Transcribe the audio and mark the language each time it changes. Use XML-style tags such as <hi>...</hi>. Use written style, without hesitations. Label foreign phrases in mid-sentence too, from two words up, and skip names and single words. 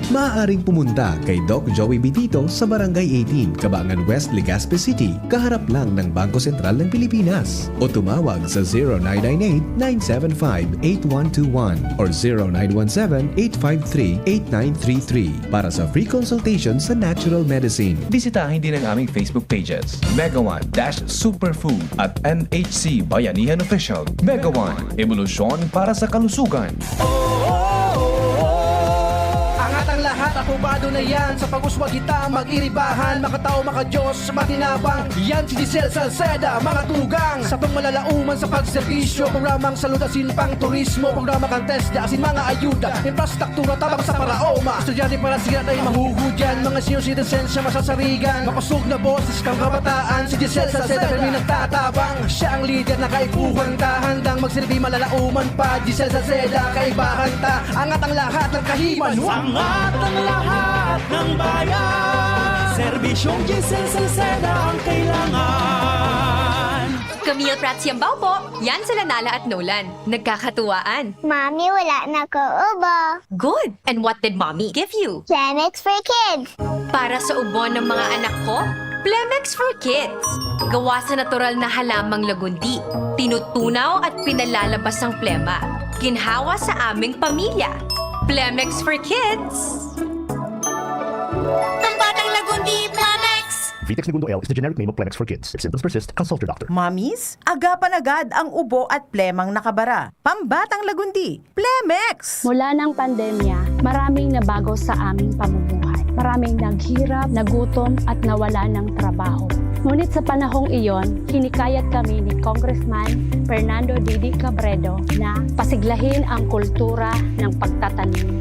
<tl>maaaring pumunta kay Doc Joey Bitito sa Barangay 18, Cabangan West, Legazpi City, kaharap lang ng Bangko Sentral ng Pilipinas. O tumawag sa 0998-975-8121 or 0917-853-8933 para sa</tl> <en>free consultation</en> <tl>sa</tl> <en>natural medicine.</en> <tl>bisitahin din ang aming Facebook pages, Mega One-Superfood at NHC Bayanihan Official. Mega One, evolusyon para sa kalusugan. Angat ang lahat, aprobado na yan.</tl> <bik>Sa pag-uswag kita, mag-iribahan, makatao, makadiyos, matinabang. Yan si Giselle Salceda, mga tugang. Sa pangmalalauman sa pagserbisyo, programang salutasin pang turismo, programa kantes, asin mga ayuda, infrastruktura tabang sa paraoma. Estudyante para siya ay mahugudyan, mga</bik> <en>senior citizens</en> <bik>siya masasarigan. Mapasug na boses kang kabataan, si Giselle Salceda kami nagtatabang. Siya ang leader na kaipuhan ta, handang magsilbi malalauman pa. Giselle Salceda, kaibahan ta,</bik> <tl>angat ang lahat ng kahiman. Angat ang lahat ng bayan. Serbisyong Giselle Salceda ang kailangan. Camille Prats Yambao po. Yan sila Nala at Nolan. Nagkakatuwaan. Mommy, wala na ko ubo.</tl> <en>Good. And what did mommy give you? Planex for kids.</en> <tl>Para sa ubo ng mga anak ko, Plemex for Kids. Gawa sa natural na halamang lagundi. Tinutunaw at pinalalabas ang plema. Ginhawa sa aming pamilya. Plemex for Kids. Pambatang lagundi, Plemex!</tl> <en>Vitex Segundo L is the generic name of Plemex for kids. If symptoms persist, consult your doctor.</en> <tl>Mamis, agapan agad ang ubo at plemang nakabara. Pambatang lagundi, Plemex! Mula ng pandemya, maraming nabago sa aming pamumuhay. Maraming naghirap, nagutom at nawala ng trabaho. Ngunit sa panahong iyon, hinikayat kami ni Congressman Fernando Didi Cabredo na pasiglahin ang kultura ng pagtatanim.</tl>